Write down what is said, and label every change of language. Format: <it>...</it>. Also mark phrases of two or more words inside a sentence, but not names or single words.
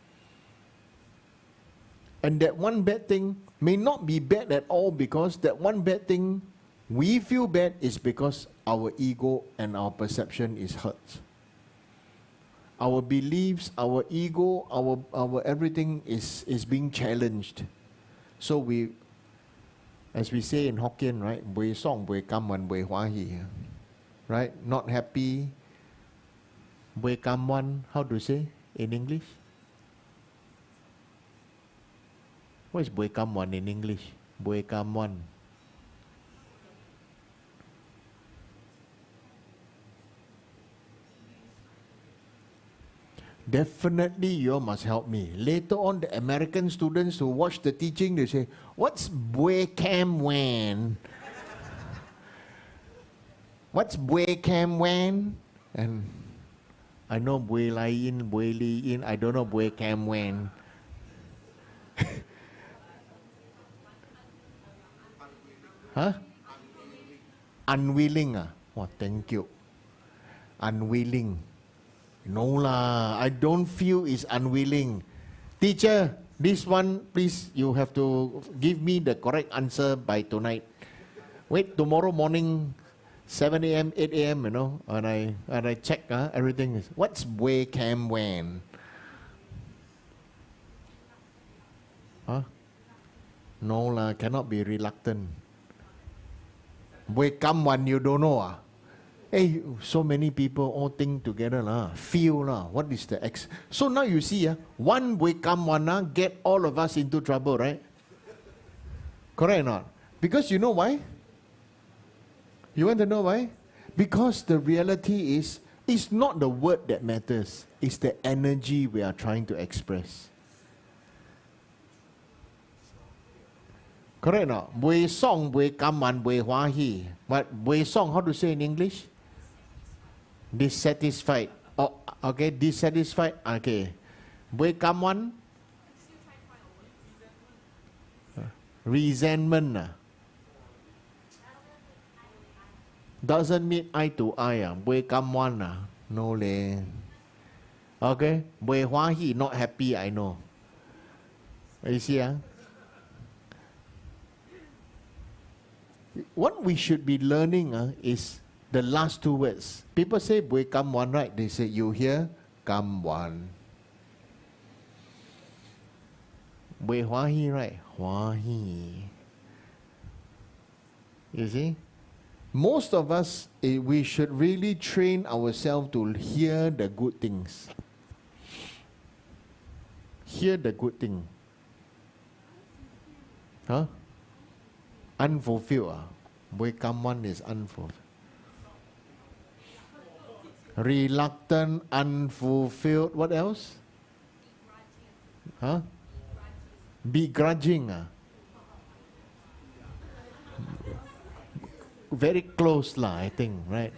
<en>And that one bad thing may not be bad at all, because that one bad thing we feel bad is because our ego and our perception is hurt. Our beliefs, our ego, our everything is being challenged. So we, as we say in Hokkien, right?</en> <nan>Bui song, bui kam, wan bui hua hi.</nan> <en>Right? Not happy.</en> <nan>Bue kam wan,</nan> <en>how to say in English? What is</en> <nan>bue kam wan</nan> <en>in English?</en> <nan>Bue kam wan.</nan> <en>Definitely you all must help me. Later on, the American students who watch the teaching, they say, what's</en> <nan>bue kam wan?</nan> <en>What's</en> <nan>bue kam wan?</nan> <en>And I know</en> <nan>bue lai in, bue li in,</nan> <en>I don't know</en> <nan>bue kam wan.</nan> <en>Huh? Unwilling ah? Oh, thank you. Unwilling. No lah, I don't feel is unwilling. Teacher, this one, please, you have to give me the correct answer by tonight. Wait, tomorrow morning, 7 a.m., 8 a.m., you know, and I check everything. Is what's</en> <nan>bue kam wan?</nan> <en>Huh? No lah, cannot be reluctant.</en> <nan>Bue kam wan,</nan> <en>you don't know ah? Hey, so many people all think together lah, feel lah. What is the X? So now you see one</en> <nan>bue kam wan</nan> <en>get all of us into trouble, right? Correct or not? Because you know why? You want to know why? Because the reality is, it's not the word that matters. It's the energy we are trying to express. Correct or not?</en> <nan>Bue song, bue kam wan, bue hua hi.</nan> <en>But</en> <nan>bue song,</nan> <en>how to say in English? Dissatisfied. Oh, okay, dissatisfied. Okay.</en> <nan>Bue kam wan?</nan> <en>Resentment. Doesn't meet eye to eye.</en> <nan>Bue kam wan.</nan> <en>No leh. Okay.</en> <nan>Bue hua hi,</nan> <en>not happy, I know. You see? What we should be learning is the last two words. People say</en> <nan>bue kam wan,</nan> <en>right? They say you hear</en> <nan>kam wan. Bue hua hi,</nan> <en>right?</en> <nan>Hua hi.</nan> <en>You see? Most of us, we should really train ourselves to hear the good things. Hear the good thing. Huh? Unfulfilled.</en> <nan>Bue kam wan</nan> <en>is unfulfilled. Reluctant, unfulfilled. What else? Huh? Begrudging. Very close lah, I think, right?</en>